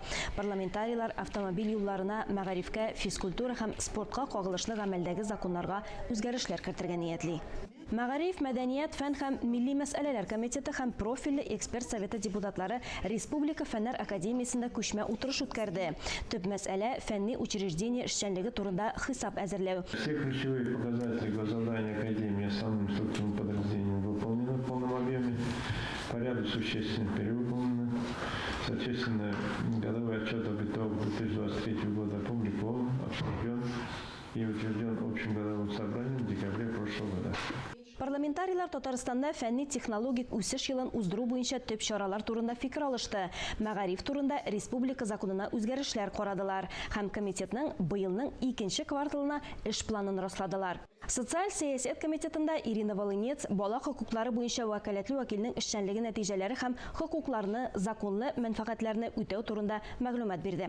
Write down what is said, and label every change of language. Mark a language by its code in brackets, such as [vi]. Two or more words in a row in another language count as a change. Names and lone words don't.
[tt] Парламентарийлар автомобиль юлларына, мәгарифкә, физкультура һәм спортка кагылышлы гамәлдәге законнарга үзгәрешләр кертергә ниятли. Мәгариф, мәдәният, фән һәм милли мәсьәләләр комитеты һәм профильле эксперт советы депутатлары Республика фәннәр академиясендә күчмә утырыш үткәрде. Төп мәсьәлә фәнни учреждение эшчәнлеге турында хисап әзерләү. [ru] Все ключевые показатели госзадания академии основным структурным подразделением выполнены в полном объеме, по ряду существенно перевыполнены. Соответственно, годовой отчет об итогах 2023 года опубликован, обсужден и утвержден общим годовым собранием в декабре прошлого года. [tt] Парламентарийлар Татарстанда фәнни-технологик үсеш йылын уздыру буенча төп чаралар турында фикер алышты. Мәгариф турында республика законына үзгәрешләр карадылар һәм комитетның быелның 2нче кварталына эш планын расладылар. Социаль сәясәт комитетында Ирина Волынец бала хокуклары буенча вәкаләтле вәкилнең эшчәнлеге нәтиҗәләре һәм хокукларны, законлы мәнфәгатьләрне үтәү турында мәгълүмат бирде.